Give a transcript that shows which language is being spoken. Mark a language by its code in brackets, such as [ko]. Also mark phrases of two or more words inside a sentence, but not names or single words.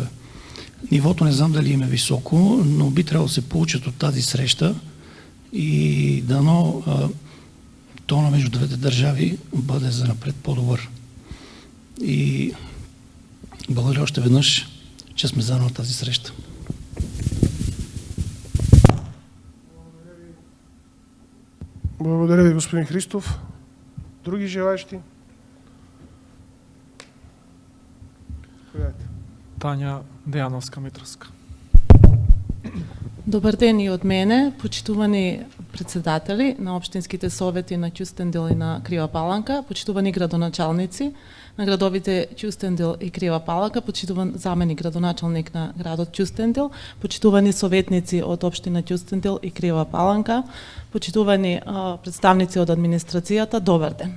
[bg] Нивото не знам дали им е високо, но би трябвало да се получат от тази среща и дано тона между двете държави бъде занапред по-добър. И благодаря още веднъж, че сме заедно на тази среща. Благодаря ви, господин Христов. Други желаещи? Тања Дејановска-Митровска. [mk] Добар ден и од мене, почитувани председатели на општинските совети на Кюстендил и на Крива Паланка, почитувани градоначалници на градовите Кюстендил и Крива Паланка, почитуван заменик градоначалник на градот Кюстендил, почитувани советници од општина Кюстендил и Крива Паланка, почитувани представници од администрацијата, добар ден.